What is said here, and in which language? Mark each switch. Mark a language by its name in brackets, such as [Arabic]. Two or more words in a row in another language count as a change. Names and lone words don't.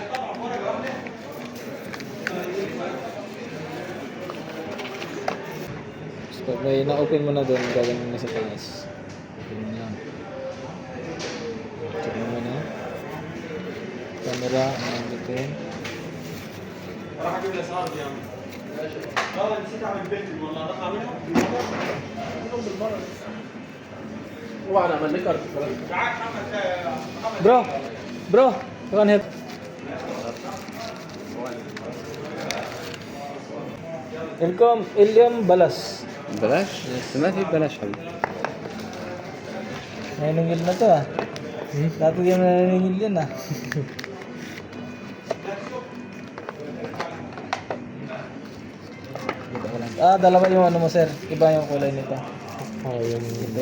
[Filipino] So, pag may na-open mo na doon, gagawin mo na sa taas. Open mo na. Check mo na. Camera, ang dito yun. [English] Bro! Bro! You can help. [Arabic] إليوم بلاش. بلاش؟ ما في بلاش حبيبي. [Filipino] Naningil na to ah. Dati di mo naningil yan ah. Ah, dalawa yung ano mo sir. Iba yung kulay nito. Oh, yung Itim.